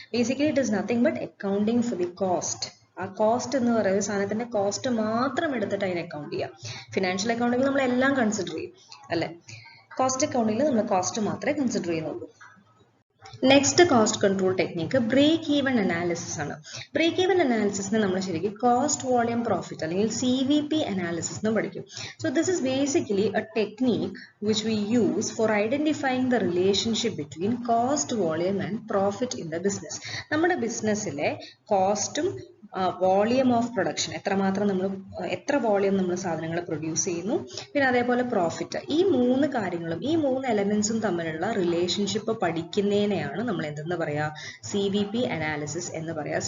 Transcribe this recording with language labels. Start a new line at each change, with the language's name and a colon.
English: Basically it is nothing but accounting for the cost.
Malayalam: ആ cost എന്ന് പറയുന്ന സാധനത്തിന്റെ കോസ്റ്റ് മാത്രം എടുത്തിട്ട് അതിനെ അക്കൗണ്ട് ചെയ്യാം. ഫിനാൻഷ്യൽ അക്കൗണ്ടിങ് നമ്മൾ എല്ലാം കൺസിഡർ ചെയ്യും, അല്ലെ? കോസ്റ്റ് അക്കൗണ്ടിൽ നമ്മൾ കോസ്റ്റ് മാത്രമേ കൺസിഡർ ചെയ്യുന്നുള്ളൂ. Next cost control technique break even analysis ആണ്. ബ്രേക്ക് ഈവൻ അനാലിസിസിനെ നമ്മൾ ശരിക്കും കോസ്റ്റ് വോളിയം പ്രോഫിറ്റ് അല്ലെങ്കിൽ CVP അനാലിസിസ് എന്ന് പഠിക്കും.
English: So this is basically a technique which we use for identifying the relationship between cost, volume and profit in the business.
Malayalam: നമ്മുടെ ബിസിനസ്സിലെ കോസ്റ്റും volume of production എത്ര volume നമ്മൾ സാധനങ്ങൾ പ്രൊഡ്യൂസ് ചെയ്യുന്നു, പിന്നെ അതേപോലെ പ്രോഫിറ്റ്, ഈ മൂന്ന് കാര്യങ്ങളും ഈ മൂന്ന് എലമെന്റ്സും തമ്മിലുള്ള റിലേഷൻഷിപ്പ് പഠിക്കുന്നതിനെയാണ് നമ്മൾ എന്തെന്ന് പറയാ CVP അനാലിസിസ് എന്ന് പറയാ.